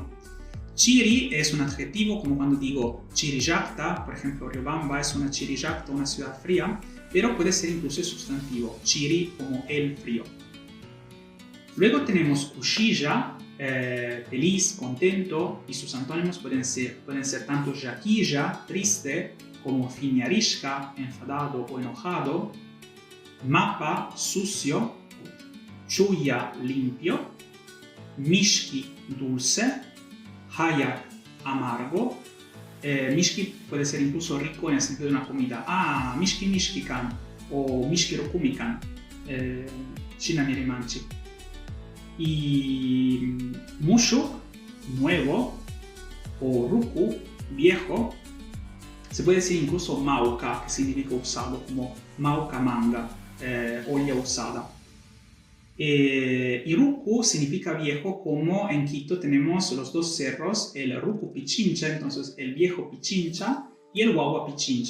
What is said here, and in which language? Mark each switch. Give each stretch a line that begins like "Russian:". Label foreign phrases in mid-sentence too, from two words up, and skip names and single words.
Spanish: Chiri es un adjetivo, como cuando digo Chirijakta, por ejemplo, Riobamba es una Chirijakta, una ciudad fría, pero puede ser incluso el sustantivo, Chiri como el frío. Luego tenemos Kushija, feliz, contento, y sus antónimos pueden ser tanto Jakija, triste, como Finiarishka, enfadado o enojado. Mapa, sucio. Chuya, limpio. Mishki, dulce. Hayak, amargo. Mishki puede ser incluso rico en el sentido de una comida.
Quechua: Ah, mishki mishkikan o mishki rokumikan. Shinami rimanchi. Y Mushuk,
Spanish: nuevo, o Ruku, viejo. Se puede decir incluso Mauka, que significa usado, como
Quechua: Mauka manga,
Spanish: olla usada. Y Ruku significa viejo, como en Quito tenemos los dos cerros, el Ruku Pichincha, entonces el viejo Pichincha, y el Wawa Pichincha.